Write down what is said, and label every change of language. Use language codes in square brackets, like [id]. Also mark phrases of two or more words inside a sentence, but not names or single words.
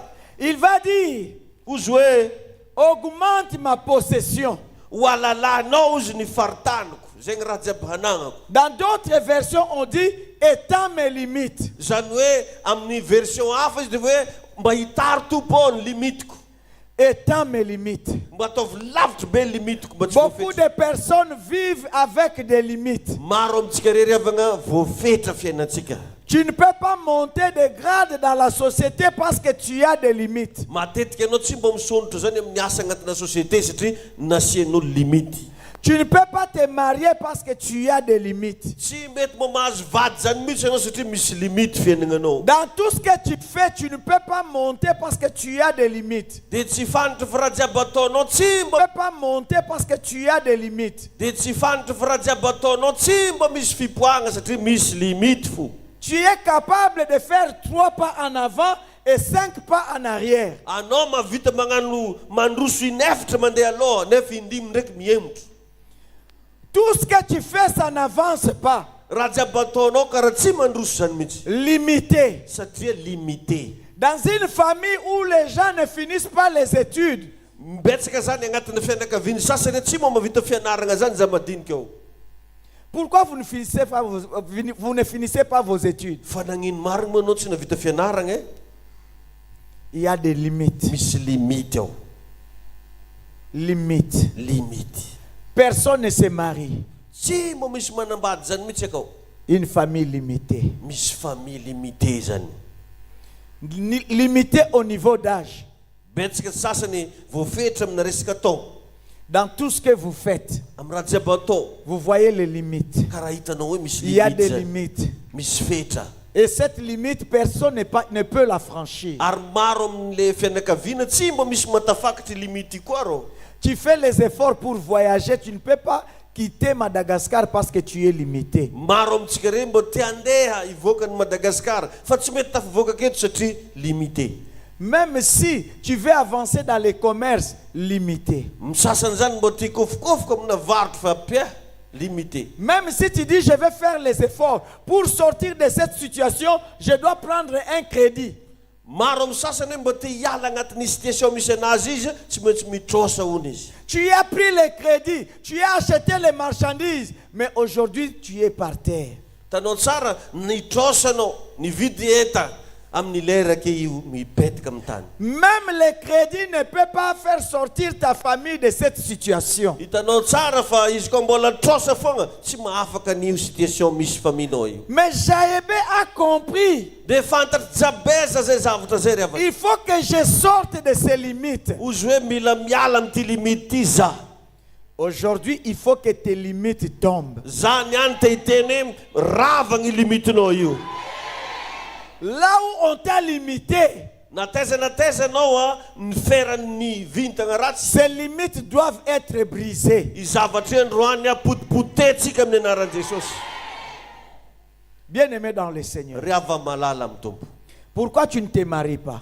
[fr] il va dire, [mg] ozy hoe [fr] augmente ma possession. [mg] ho alalanao ozy ny faritaniko. Zegny raha jiaby hanagnako. [fr] Dans d'autres versions, on dit, étends mes limites. [mg] Zany hoe amin'ny version hafa izy dia hoe mba hitary tompo ny limitiko. [fr] Étends mes limites. [mg] Mba ataovy lavitra be ny limitiko mba tsy [fr] Beaucoup [mg] voafetra. [fr] de personnes vivent avec des limites. [mg] Maro amintsika rery avana voafetra fiainantsika. [fr] Tu ne peux pas monter de grade dans la société parce que tu as des limites. [mg] Matetika ianao tsy mba misondrotra zany amin'ny asa agnatina société satria nasian'olo limity. [fr] Tu ne peux pas te marier parce que tu as des limites. [mg] Tsy mety mahazo vady zany mihitsy ianao satria misy limite fiainagnanao. [fr] Dans tout ce que tu fais, tu ne peux pas monter parce que tu as des limites. [mg] Dia tsy fantatra fa raha jiaby ataonao tsy [fr] Tu ne [mg] mba [fr] peux pas monter parce que tu as des limites. [mg] dia tsy fantatra fa raha jiaby ataonao tsy mba misy fipoagna satria misy limite fo. [fr] Tu es capable de faire 3 pas en avant et 5 pas en arrière. [mg] Anao mavita magnano mandroso inefatra mandeha aloha nefa indimy ndraiky mihemotra. [fr] Tout ce que tu fais, ça n'avance pas. [mg] Raha jiaby ataonao karaha tsy mandroso zany mihitsy [fr] Limité. [mg] satria limité. [fr] Dans une famille où les gens ne finissent pas les études, [mg] Betsaka zany agnatin'ny fianakaviany sasany tsy moa mavita fianaragna zany za madinika ao. [fr] pourquoi vous ne finissez pas vos études? [mg] Fa nagnino marigny moa anao tsy navita fianaragna e? [fr] Il y a des limites. [mg] Misy limite ao. [fr] Limites. [mg] Limite. [fr] Personne ne se marie. [mg] Tsy moa misy manambady zany mihitsy akao. [fr] Une famille limitée. [mg] Misy [fr] famille limité [mg] zany. [fr] Limitée au niveau d'âge. [mg] Betsaka sasany voafetra amina resaka taona. [fr] Dans tout ce que vous faites, [mg] Amin'ny raha jiaby atao [fr] vous voyez les limites. [mg] karaha hitanao hoe misy [fr] Il y a [mg] limite [fr] des [mg] zany. [fr] limites. [mg] Misy fetra. [fr] Et cette limite, personne ne peut la franchir. [mg] Ary maro amin'le fianakaviana tsy mba misy matafakatra limite koa rô. [fr] Tu fais les efforts pour voyager, tu ne peux pas quitter Madagascar parce que tu es limité. [mg] Maro amintsika reny mba te handeha hivoaka ny Madagasikara fa tsy mety tafivoaka aketo satria limité. [fr] Même si tu veux avancer dans les commerces, limité. [mg] Misasany zany mba te hikofokofoko amina varotra fa pia limité. [fr] Même si tu dis je vais faire les efforts pour sortir de cette situation, je dois prendre un crédit. [mg] Maro amin'ny sasany mba te hiala agnatin'ny situation misy anazy izy tsy maintsy mitrosa hono izy. [fr] Tu as pris les crédits, tu as acheté les marchandises, mais aujourd'hui tu es par terre. [mg] Tanao tsara nitrosanao nividy enta amin'ny lera ke io mipetaka amin'ny tany. [fr] Même les crédits ne peuvent pas faire sortir ta famille de cette situation. [mg] Hitanao tsara fa izy koa mbola trosa fogna tsy mahafaka an'io situation misy faminao io. [fr] Mais Jaébé a compris. [mg] Dia fantatra jabeza zay zavatra zay ry avana. [fr] Il faut que je sorte de ces limites. [mg] Ozy hoe mila miala amin'ity limite ty za. [fr] Aujourd'hui, il faut que tes limites tombent. [mg] Zany ihany te hiteny hoe rava gny limitinao io. [fr] Là où on t'a limité, [mg] Nataiza anao ny feran'ny vintagna ratsy. [fr] ces limites doivent être brisées. [mg] I zavatra androany potipotentsika amin'ny anaran'i Jesosy. [fr] Bien-aimé dans le Seigneur. [mg] Ry ava malala amin'ny tompo. [fr] Pourquoi tu ne te maries pas?